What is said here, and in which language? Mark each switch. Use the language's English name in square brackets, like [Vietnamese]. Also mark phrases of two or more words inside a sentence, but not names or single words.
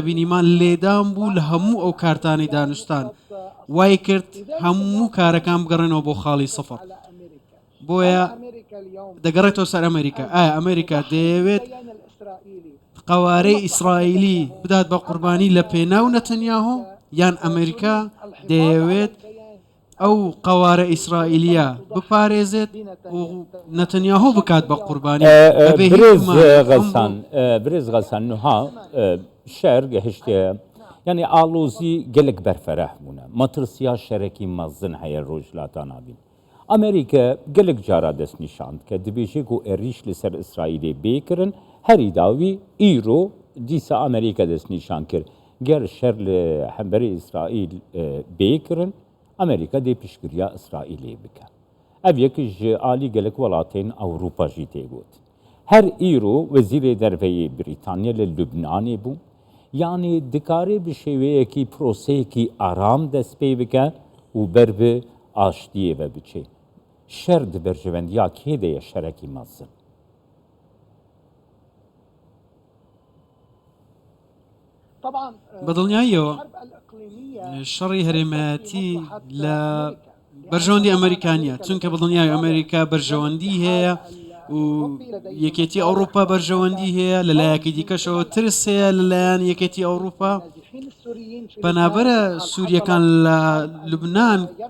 [Central Kurdish] بینیمان لێدان بوو لە هەموو ئەو کارتانی دانوستان وای کرد هەموو کارەکان بگەڕێنەوە بۆ خاڵی سەفەر بۆیە دەگەڕێتەوە سەر ئەمریکا ئایا ئەمریکا دەیەوێت قوارەی ئیسرائیلی بدات بە قوربانی لە پێناو نەتەنیاهۆ یان ئەمریکا دەیەوێت ئەو قوارە ئیسرائیلیە بپارێزێت و نەتەنیاهۆ بکات بە قوربانی [Kurdish] برێز غەسان نوها شەر گەهشتە یعنی ئالۆزی gelek berfereh bûne matirsiya şerekî mezin heye rojhilata navîn Amerîka gelek cara dest nîşand ke dibêje ku êrîş li ser İsraîlê bêkirin herî dawî îro dîsa Amerîka dest nîşan kir ger şer li hemberî İsraîl bêkirin Amerîka dê piştgiriya İsraîlê bike ev yekî ji alî gelek welatên Ewropa jî tê got her îro wezîrê derveyê Brîtanya li Lübnanê bû yani dikarê bi şêweyekî proseyekî aram dest pê bike û ber bi aştiyê ve biçe şer di berjevendiya kê de ye şerekî mezin [Central Kurdish] بەدڵنیاییەوە شەڕی هەرێمایەتی لە بەرژەوەندی ئەمریکانیە چونکە بەدڵنیای ئەمریکا بەرژەوەندی هەیە و یەکێتی ئەوروپا بەرژەوەندی هەیە لەلایەکی دیکەشەوە ترس هەیە لەلایەن یەکێتی ئەوروپا بەنابەرە سووریەکان لە لوبنان